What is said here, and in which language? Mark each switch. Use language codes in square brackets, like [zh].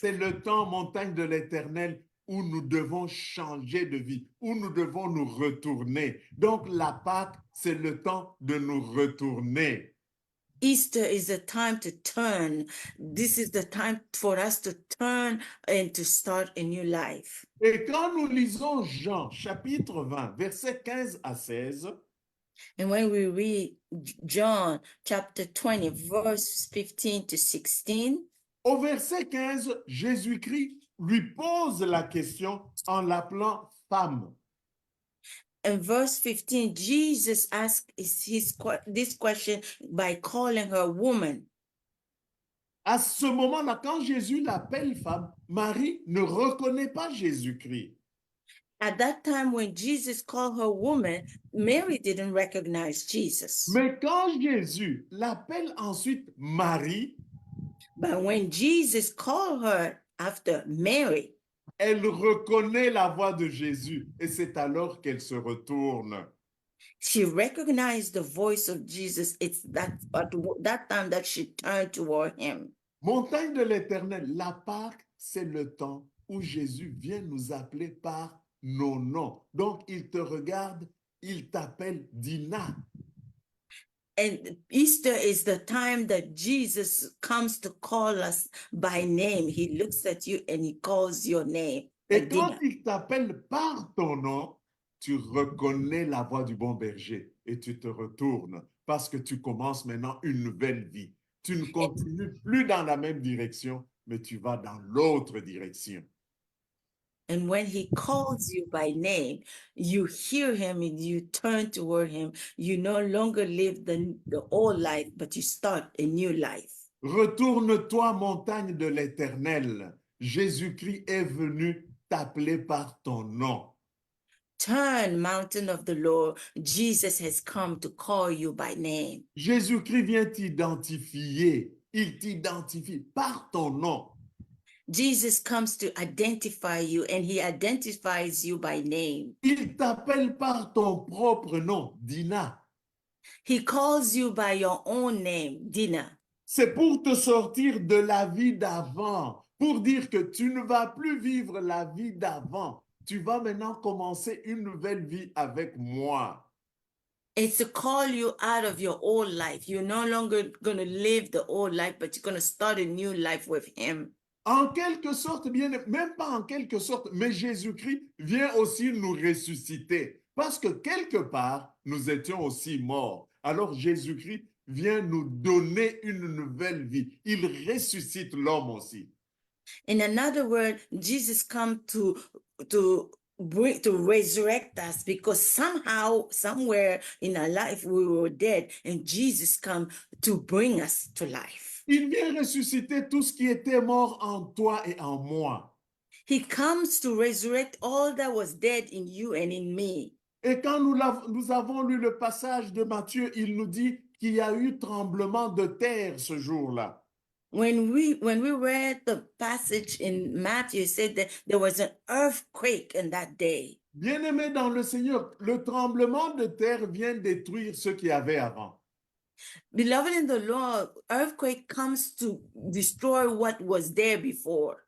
[fr] C'est le temps, montagne de l'Éternel, où nous devons changer de vie, où nous devons nous retourner. Donc la Pâque, c'est le temps de nous retourner. [en] Easter is a time to turn. This is the time for us to turn and to start a new life. [fr] Et quand nous lisons Jean, chapitre 20, versets 15 à 16, [en] And when we read John chapter 20, verse 15 to 16, [fr] au verset 15, Jésus-Christ lui pose la question en l'appelant femme. [en] in verse 15, Jesus asked this question by calling her woman. [fr] À ce moment-là, quand Jésus l'appelle femme, Marie ne reconnaît pas Jésus-Christ. [en] At that time, when Jesus called her woman, Mary didn't recognize Jesus. [fr] Mais quand Jésus l'appelle ensuite Marie, [en] But when Jesus called her after Mary, [fr] elle reconnaît la voix de Jésus et c'est alors qu'elle se retourne. [en] she recognized the voice of Jesus. It's that at that time that she turned toward him. [fr] Montagne de l'Éternel, la Pâque, c'est le temps où Jésus vient nous appeler par nos noms. Donc, il te regarde, il t'appelle Dina. [en] And Easter is the time that Jesus comes to call us by name. He looks at you and he calls your name. [fr] Et quand Dina. il t'appelle par ton nom, tu reconnais la voix du bon berger et tu te retournes parce que tu commences maintenant une nouvelle vie. Tu ne continues plus dans la même direction, mais tu vas dans l'autre direction. [en] And when he calls you by name, you hear him and you turn toward him. You no longer live the old life, but you start a new life. [fr] Retourne-toi, montagne de l'Éternel. Jésus-Christ est venu t'appeler par ton nom. [en] Turn, mountain of the Lord. Jesus has come to call you by name. [fr] Jésus-Christ vient t'identifier. Il t'identifie par ton nom. [en] Jesus comes to identify you and he identifies you by name. [fr] Il t'appelle par ton propre nom, Dina. [en] He calls you by your own name, Dina. [fr] C'est pour te sortir de la vie d'avant, pour dire que tu ne vas plus vivre la vie d'avant. Tu vas maintenant commencer une nouvelle vie avec moi. [en] It's to call you out of your old life. You're no longer going to live the old life, but you're going to start a new life with him. [fr] En quelque sorte, bien, même pas en quelque sorte, mais Jésus-Christ vient aussi nous ressusciter. Parce que quelque part, nous étions aussi morts. Alors Jésus-Christ vient nous donner une nouvelle vie. Il ressuscite l'homme aussi. [en] In another word, Jesus come to resurrect us because somehow, somewhere in our life, we were dead and Jesus come to bring us to life. [fr] Il vient ressusciter tout ce qui était mort en toi et en moi. [en] He comes to resurrect all that was dead in you and in me. [fr] Et quand nous avons lu le passage de Matthieu, il nous dit qu'il y a eu tremblement de terre ce jour-là. [en] When we read the passage in Matthew, it said that there was an earthquake in that day. [fr] Bien-aimés dans le Seigneur, le tremblement de terre vient détruire ce qu'il y avait avant. [en] Beloved in the Lord, earthquake comes to destroy what was there before.